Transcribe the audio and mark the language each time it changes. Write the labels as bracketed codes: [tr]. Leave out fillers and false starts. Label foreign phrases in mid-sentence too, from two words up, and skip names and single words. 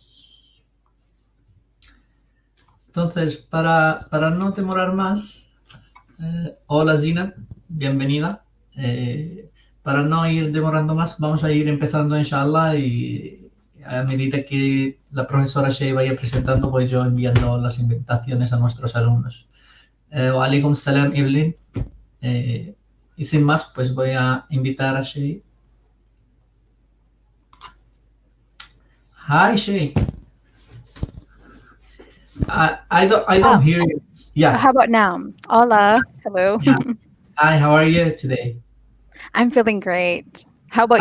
[es] Entonces, para no demorar más, hola Zina, bienvenida. Para no ir demorando más, vamos a ir empezando, inshallah, y a medida que la profesora Shea vaya presentando, voy yo enviando las invitaciones a nuestros alumnos. [ar] وعليكم السلام, [es] Evelyn. Y sin más, pues voy a invitar a Shea. [en] Hi, Shea. I don't Oh, hear you. Yeah, how about now? Hola. Hello. yeah. Hi, how are you today? I'm feeling great. How about